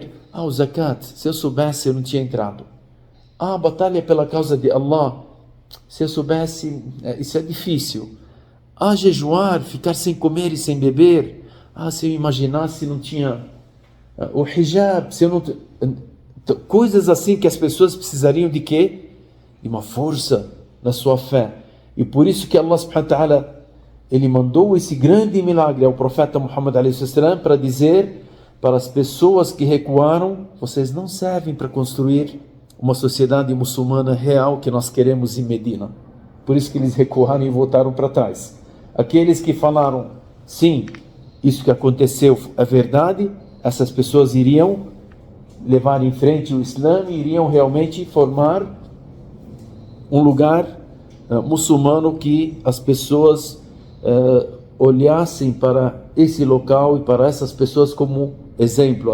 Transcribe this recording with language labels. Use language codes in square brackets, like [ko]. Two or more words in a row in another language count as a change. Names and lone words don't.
[pt] O zakat, se eu soubesse, eu não tinha entrado. A batalha pela causa de Allah, se eu soubesse, isso é difícil. Jejuar, ficar sem comer e sem beber, se eu imaginasse, não tinha O hijab, se eu não, coisas assim que as pessoas precisariam de quê? De uma força na sua fé. E por isso que [ar] الله سبحانه وتعالى, [pt] ele mandou esse grande milagre ao profeta Muhammad a.s. para dizer para as pessoas que recuaram: vocês não servem para construir uma sociedade muçulmana real que nós queremos em Medina. Por isso que eles recuaram e voltaram para trás. Aqueles que falaram: sim, isso que aconteceu é verdade, essas pessoas iriam levar em frente o Islã e iriam realmente formar um lugar muçulmano que as pessoas olhassem para esse local e para essas pessoas como exemplo.